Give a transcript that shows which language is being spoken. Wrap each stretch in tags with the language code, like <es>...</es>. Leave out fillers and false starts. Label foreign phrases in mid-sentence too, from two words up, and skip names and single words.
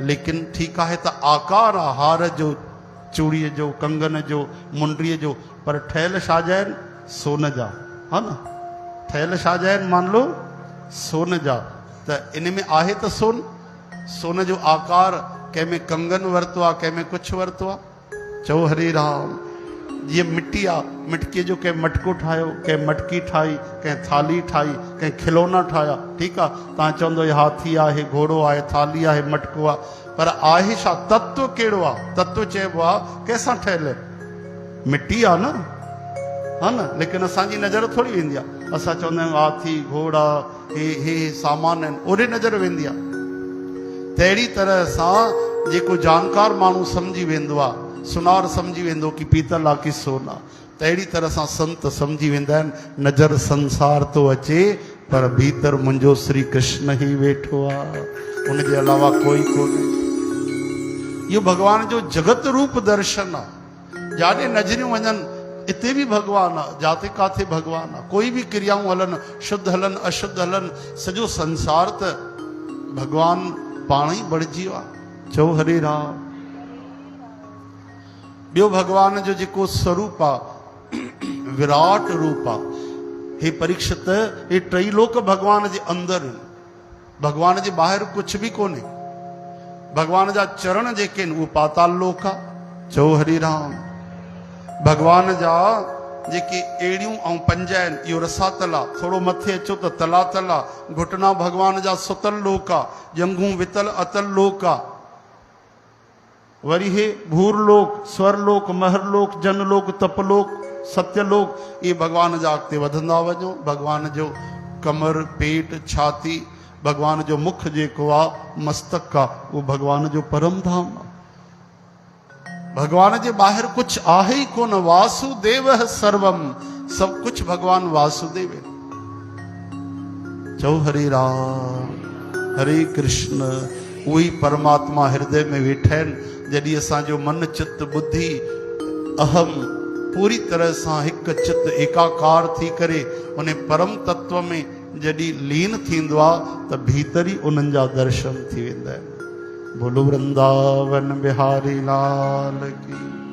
<sd>लेकिन ठीकु आहे त आकार आहे हार जो, चूड़ीअ जो, कंगन जो, मुंडरीअ जो, पर ठहियल छा जा आहिनि? सोन जा, हा न? ठहियल छा जा आहिनि?</sd> <hi>मान लो</hi> <sd>सोन जा। त इन में आहे त सोन, सोन जो आकार कंहिंमें कंगन वरितो आहे, कंहिंमें कुझु वरितो आहे। चओ हरे राम। जीअं मिट्टी आहे, मिटकीअ जो कंहिं मटको ठाहियो, कंहिं मटकी ठाही, कंहिं थाली ठाही, कंहिं खिलौना ठाहिया। ठीकु आहे, तव्हां चवंदो हे हाथी आहे, घोड़ो आहे, थाली आहे, मटको आहे, पर आहे छा? तत्व कहिड़ो आहे? तत्व चइबो आहे कंहिंसां ठहियल? मिट्टी आहे न, हा न? लेकिन असांजी नज़र थोरी वेंदी आहे। असां चवंदा आहियूं हाथी घोड़ा हे सामान आहिनि, ओॾे नज़र वेंदी आहे। तहिड़ी तरह सां जेको जानकार माण्हू सम्झी वेंदो आहे, सुनार सम्झी वेंदो कि पीतल आहे कि सोन आहे, तहिड़ी तरह सां संत सम्झी वेंदा आहिनि नज़र संसार तो अचे पर भीतर मुंहिंजो श्री कृष्ण ही वेठो आहे, उनजे अलावा कोई कोन्हे। इहो भगवान जो जगत रूप दर्शन आहे। जाॾे नज़रियूं वञनि इते भी भगवान आहे, जाते काथे भगवान आहे। कोई भी क्रियाऊं हलनि, शुद्ध हलनि अशुद्ध हलनि, सॼो संसार त भगवान पाण ही बणिजी वियो आहे। चओ हरे राम। ॿियो भगवान जो जेको स्वरूप आहे विराट रूप आहे। हे परीक्षित, हे टई लोक भगवान जे अंदरि, भगवान जे ॿाहिरि कुझु भी कोन्हे। भगवान जा चरण जेके आहिनि उहो पाताल लोक आहे। चओ हरे राम। भगवान जा जेके एड़ियूं ऐं पंज आहिनि इहो रसातल आहे। थोरो मथे अचो त तलातल आहे। घुटना भगवान जा सुतल लोक आहे। जंघूं वितल अतल लोक आहे। वरी हे भूरलोक, स्वरलोक, महरलोक, जनलोक, तपलोक, सत्यलोक, ये भगवान जा अॻिते वधंदा वञो। भगवान जो कमर, पेट, छाती, भगवान जो मुख जेको आहे, मस्तक आहे, उहो भगवान जो परम धाम आहे। भगवान जे ॿाहिरि कुझु आहे ई कोन।</sd> <sa>वासुदेव सर्वम,</sa> <hi>सब कुछ भगवान वासुदेव है।</hi> <sd>चओ हरे राम हरे कृष्ण। वही परमात्मा हृदय में वेठा आहिनि। जॾहिं असांजो मन चित्त बुद्धि अहम पूरी तरह सां हिकु चित्त एकाकार थी करे उन परम तत्व में जॾहिं लीन थींदो आहे त भीतर ई उन्हनि जा दर्शन थी वेंदा आहिनि।</sd> <hi>बोलो वृंदावन बिहारी लाल की।</hi>